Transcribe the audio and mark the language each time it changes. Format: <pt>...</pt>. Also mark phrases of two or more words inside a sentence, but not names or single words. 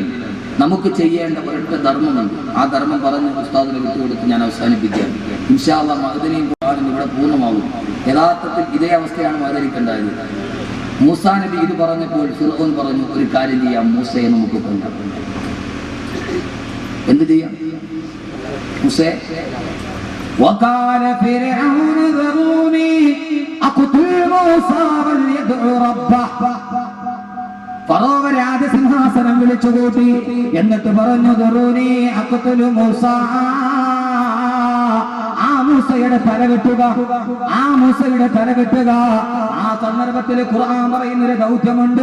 <ml>നമുക്ക് ചെയ്യേണ്ട ഒരൊറ്റ ധർമ്മമുണ്ട്. ആ ധർമ്മം പറഞ്ഞ് ഉസ്താദിനെ വിട്ടുകൊടുത്ത് ഞാൻ അവസാനിപ്പിക്കുകയാണ്.</ml> <ar>إن شاء الله</ar> <ml>മഅ്ദിനിയും ഖുർആനും ഇവിടെ പൂർണ്ണമാകും. യഥാർത്ഥത്തിൽ ഇതേ അവസ്ഥയാണ് മഅ്ദിനിക്കുണ്ടായത്. മൂസാ നബി ഇത് പറഞ്ഞപ്പോൾ ഫിർഔൻ പറഞ്ഞു, ഒരു കാര്യം ചെയ്യാം, മൂസയെ നമുക്ക് കൊല്ലാം. എന്ത് ചെയ്യാം?</ml> <ar>മൂസേ وقال فرعون ذروني أقتل موسى وليدعو ربه.</ar> <ml>ഫറോവ രാജസിംഹാസനം വിളിച്ചുകൂട്ടി. എന്നിട്ട് പറഞ്ഞു,</ml> <ar>ذروني أقتل موسى,</ar> <ml>ആ മൂസയുടെ തല വെട്ടുക, ആ മൂസയുടെ തല വെട്ടുക. ആ സന്ദർഭത്തിൽ ഖുർആൻ പറയുന്നൊരു ദൗത്യമുണ്ട്.</ml>